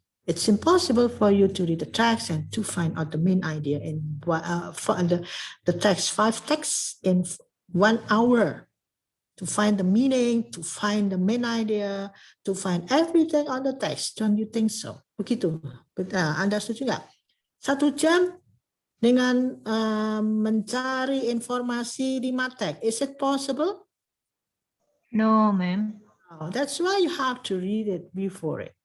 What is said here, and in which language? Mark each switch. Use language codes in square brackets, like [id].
[en] It's impossible for you to read the text and to find out the main idea in for the text, 5 texts in 1 hour. To find the meaning, to find the main idea, to find everything on the text. Don't you think so? [id] Begitu. Anda setuju nggak? 1 jam dengan mencari informasi di teks. [en] Is it possible? No, Mem. Oh, that's why you have to read it before it.